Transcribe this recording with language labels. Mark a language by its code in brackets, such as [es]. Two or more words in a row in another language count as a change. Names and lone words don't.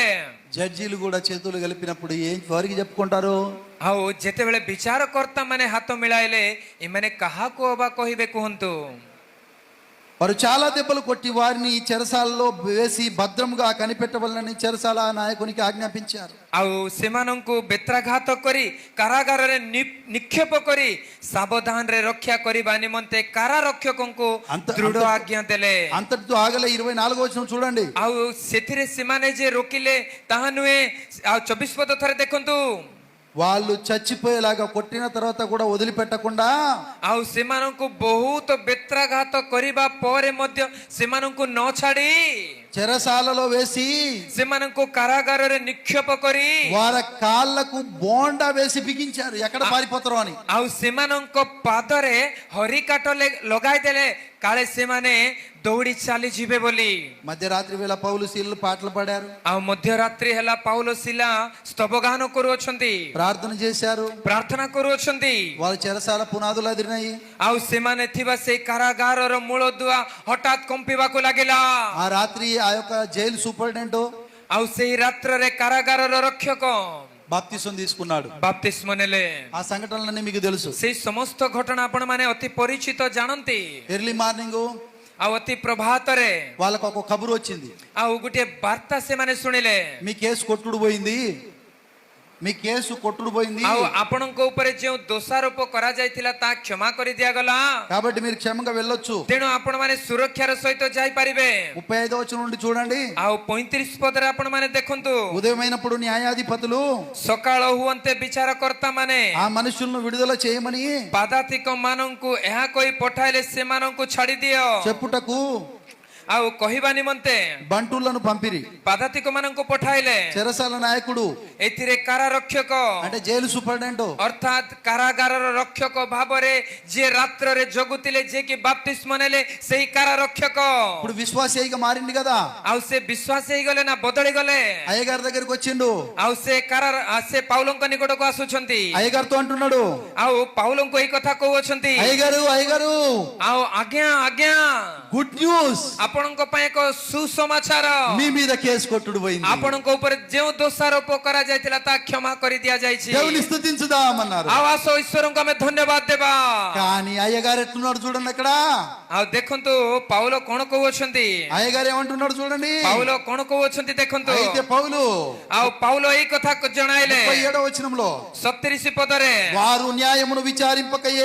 [te] జడ్జీలు కూడా చేతులు కలిపినప్పుడు ఏం వారికి చెప్పుకుంటారు? [or] ଆଉ ଯେତେବେଳେ ବିଚାରକର୍ତ୍ତା ମାନେ ହାତ ମିଳାଇଲେ ଏମାନେ କାହାକୁ ଅବା କହିବେ କୁହନ୍ତୁ? [te] వారు చాలా దెబ్బలు కొట్టి వారిని చెరసాలలో వేసి భద్రముగా కనిపెట్టవలనని చెరసాల నాయకునికి ఆజ్ఞాపించారు. [or] ଆଉ ସେମାନଙ୍କୁ ବେତ୍ରାଘାତ କରି କାରାଗାରରେ ନିକ୍ଷେପ କରି ସାବଧାନରେ ରକ୍ଷା କରିବା ନିମନ୍ତେ କାରାରକ୍ଷକଙ୍କୁ ଦୃଢ ଆଜ୍ଞା ଦେଲେ। [te] అంతటితో ఆగలే. 24వ వచనం చూడండి. [or] ଆଉ ସେଥିରେ ସେମାନେ ଯେ ରୋକିଲେ ତାହା ନୁହେଁ। ଆଉ 24 ପଦ ଥରେ ଦେଖନ୍ତୁ। [te] వాళ్ళు చచ్చిపోయేలాగా కొట్టిన తర్వాత కూడా వదిలిపెట్టకుండా [or] ଆଉ ସେମାନଙ୍କୁ ବହୁତ ବେତ୍ରାଘାତ କରିବା ପରେ ମଧ୍ୟ ସେମାନଙ୍କୁ ନ ଛାଡି [te] చెరసాలలో వేసి [or] ସେମାନଙ୍କୁ କାରାଗାରରେ ନିକ୍ଷେପ କରି [te] వారి కాళ్ళకు బోండా వేసి బిగించారు ఎక్కడ పారిపోతారో అని. [or] ଆଉ ସେମାନଙ୍କ ପାଦରେ ହରିକାଠ ଲଗାଇ ଦେଲେ କାଳେ ସେମାନେ ଦୌଡ଼ି ଚାଲିଯିବେ ବୋଲି। [te] మధ్యరాత్రి వేళ పౌలు శీలలు పాటలు పాడారు. [or] ଆଉ ମଧ୍ୟରାତ୍ରି ହେଲା ପାଉଲ ଶିଲା ସ୍ତବଗାନ କରୁଅଛନ୍ତି, [te] ప్రార్థన చేశారు. [or] ପ୍ରାର୍ଥନା କରୁଅଛନ୍ତି। [te] వాళ్ళ చెరసాల పునాదులు అదిరినాయి. [or] ଆଉ ସେମାନେ ଥିବା ସେଇ କାରାଗାରର ମୂଳଦୁଆ ହଠାତ୍ କମ୍ପିବାକୁ ଲାଗିଲା। [te] ఆ రాత్రి ఆ యొక్క [en] jail superintendent [or] ଆଉ ସେଇ ରାତ୍ରରେ କାରାଗାରର ରକ୍ଷକ [te] బాప్తిసం తీసుకున్నాడు. [or] ବାପ୍ତିସ୍ମ ନେଲେ। [te] ఆ సంఘటనలన్నీ మీకు తెలుసు. [or] ସେଇ ସମସ୍ତ ଘଟଣା ଆପଣ ମାନେ ଅତି ପରିଚିତ ଜାଣନ୍ତି। [en] early morning [or] ଆଉ ଅତି ପ୍ରଭାତରେ [te] వాళ్ళకు ఒక కబురు వచ్చింది. [or] ଆଉ ଗୋଟିଏ ବାର୍ତ୍ତା ସେମାନେ ଶୁଣିଲେ। [te] మీ కేసు కొట్టుడు పోయింది, మీ కేసు కొట్టుడు పోయింది, [or] ଆଉ ଆପଣଙ୍କ ଉପରେ ଯେଉଁ ଦୋଷାରୋପ କରାଯାଇଥିଲା ତାହା କ୍ଷମା କରି ଦିଆଗଲା, [te] కాబట్టి మీరు క్షేమంగా వెళ్ళొచ్చు. [or] ତେଣୁ ଆପଣ ମାନେ ସୁରକ୍ଷାର ସହିତ ଯାଇପାରିବେ। [te] 35వ వచనం నుండి చూడండి. [or] ଆଉ 35 ପଦରେ ଆପଣ ମାନେ ଦେଖନ୍ତୁ। [te] ఉదయమైనప్పుడు న్యాయాధిపతులు [or] ସକାଳ ହୁଅନ୍ତେ ବିଚାରକର୍ତ୍ତା ମାନେ [te] ఆ మనుషులను విడుదల చేయమని [or] ପାଦାତିକ ମାନଙ୍କୁ ଏହା କହି ପଠାଇଲେ ସେମାନଙ୍କୁ ଛାଡି ଦିଅ [te] చెప్పుటకు [or] ଆଉ କହିବା ନିମନ୍ତେ [te] బంటులను పంపిరి. [or] ପାଦାତିକ ମାନଙ୍କୁ ପଠାଇଲେ। [te] చెరసాల నాయకుడు [or] ଏଥିରେ କାରାରକ୍ଷକ [te] అంటే [en] jail superintendent [or] ଅର୍ଥାତ୍ କାରାଗାରର ରକ୍ଷକ ଭାବରେ ଯିଏ ରାତ୍ରରେ ଜଗୁଥିଲେ, ଯିଏ କି ବାପ୍ତିସ୍ମ ନେଲେ, ସେଇ କାରାରକ୍ଷକ [te] ఇప్పుడు విశ్వాసి అయిగా మారింది కదా. [or] ଆଉ ସେ ବିଶ୍ୱାସୀ ହେଇଗଲେ ନା ବଦଳି ଗଲେ। [te] అయ్యగారి దగ్గరికి వచ్చిండు. [or] ଆଉ ସେ ପାଉଲଙ୍କ ନିକଟକୁ ଆସୁଛନ୍ତି। [te] అయ్యగారితో అంటున్నాడు, [or] ଆଉ ପାଉଲଙ୍କୁ ଏଇ କଥା କହୁଅଛନ୍ତି, [te] అయ్యగారు అయ్యగారు [or] ଆଉ ଆଜ୍ଞା ଆଜ୍ଞା [en] good news, [or] ଆପଣଙ୍କ ପାଇଁ ଏକ ସୁସମାଚାର। [te] మీ మీద కేసు కొట్టుడు పోయింది. [or] ଆପଣଙ୍କ ଉପରେ ଯେଉଁ ଦୋଷାରୋପ କରାଯାଇଥିଲା ତାହା କ୍ଷମା କରି ଦିଆଯାଇଛି। [te] దేవుని స్తుతించుదామన్నారు. [or] ଆଉ ଆସ ଈଶ୍ୱରଙ୍କୁ ଆମେ ଧନ୍ୟବାଦ ଦେବା। [te] కానీ అయ్యగారు ఎట్లున్నాడు చూడండి అక్కడ. [or] ଆଉ ଦେଖନ୍ତୁ ପାଉଲ କଣ କହୁଅଛନ୍ତି। [te] అయ్యగారు ఏమంటున్నాడు చూడండి. [or] ପାଉଲ କଣ କହୁଅଛନ୍ତି ଦେଖନ୍ତୁ। [te] అయితే పౌలు [or] ଆଉ ପାଉଲ ଏଇ କଥା ଜଣାଇଲେ [te] 37వ వచనంలో [or] 37 ପଦରେ, [te] వారు న్యాయమును విచారింపకయే